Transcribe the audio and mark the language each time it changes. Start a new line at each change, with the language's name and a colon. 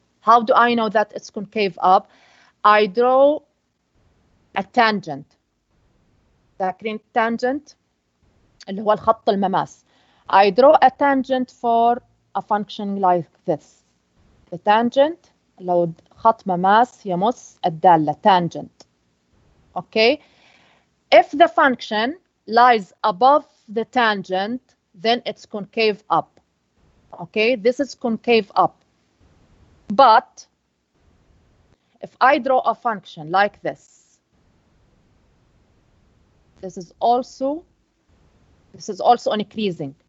English: How do I know that it's concave up? I draw a tangent.
Arabic: فاكرين tangent اللي هو الخط المماس.
English: I draw a tangent for a function like this. The tangent
Arabic: لو خط مماس يمس الدالة tangent.
English: Okay. If the function lies above the tangent, then it's concave up. Okay, this is concave up. But if I draw a function like this, this is also increasing.